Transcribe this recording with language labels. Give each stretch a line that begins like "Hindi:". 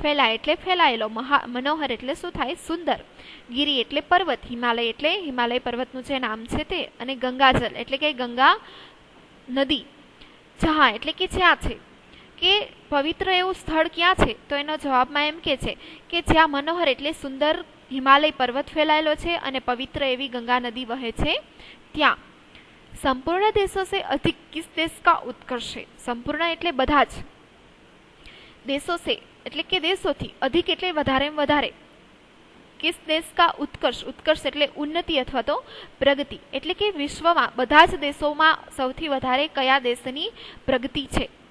Gujarati: ફેલા એટલે ફેલાયેલો, મનોહર એટલે શું થાય સુંદર, ગિરી એટલે પર્વત, હિમાલય એટલે હિમાલય પર્વતનું જે નામ છે તે, અને ગંગાજલ એટલે કે ગંગા નદી જહાં એટલે કે જ્યાં છે, કે પવિત્ર એવું સ્થળ ક્યાં છે? તો એનો જવાબમાં એમ કે છે કે જ્યાં મનોહર એટલે સુંદર હિમાલય પર્વત ફેલાયેલો છે અને પવિત્ર એવી ગંગા નદી વહે છે ત્યાં.
Hindi: સંપૂર્ણ દેશો से अधिक किस देश का उत्कर्ष है?
Gujarati: સંપૂર્ણ એટલે બધા જ, દેશો से એટલે કે દેશોથી, અધિક એટલે વધારે વધારે,
Hindi: કિસ દેશ કા ઉત્કર્ષ,
Gujarati: ઉત્કર્ષ એટલે ઉન્નતિ અથવા તો પ્રગતિ, એટલે કે વિશ્વમાં બધા જ દેશોમાં સૌથી વધારે કયા દેશની પ્રગતિ છે?